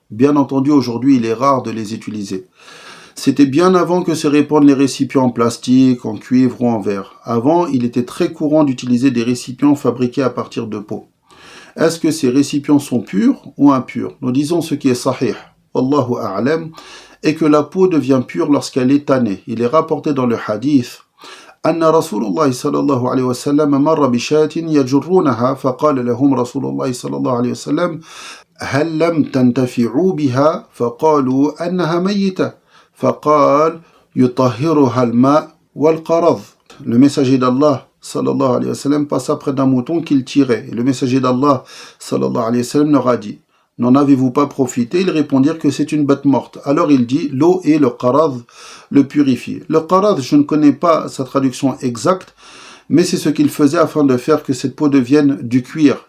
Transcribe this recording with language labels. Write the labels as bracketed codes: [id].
[fr] Bien entendu, aujourd'hui, il est rare de les utiliser. C'était bien avant que se répandent les récipients en plastique, en cuivre ou en verre. Avant, il était très courant d'utiliser des récipients fabriqués à partir de peau. Est-ce que ces récipients sont purs ou impurs? Nous disons ce qui est sahih, [ar] Wallahu a'lam, [fr] et que la peau devient pure lorsqu'elle est tannée. [ar] Il est rapporté dans le hadith أن رسول الله صلى الله عليه وسلم مر بشاة يجرونها فقال لهم رسول الله صلى الله عليه وسلم هل لم تنتفعوا بها فقالوا أنها ميتة فقال يطهرها الماء والقرض. [fr] Le messager d'Allah [ar] sallallahu alayhi wa sallam [fr] passa près d'un mouton qu'il tirait et le messager d'Allah sallallahu alayhi wa sallam leur a dit: n'en avez-vous pas profité? Ils répondirent que c'est une bête morte. Alors il dit: l'eau et le qarad le purifient. Le qarad, je ne connais pas sa traduction exacte, mais c'est ce qu'il faisait afin de faire que cette peau devienne du cuir.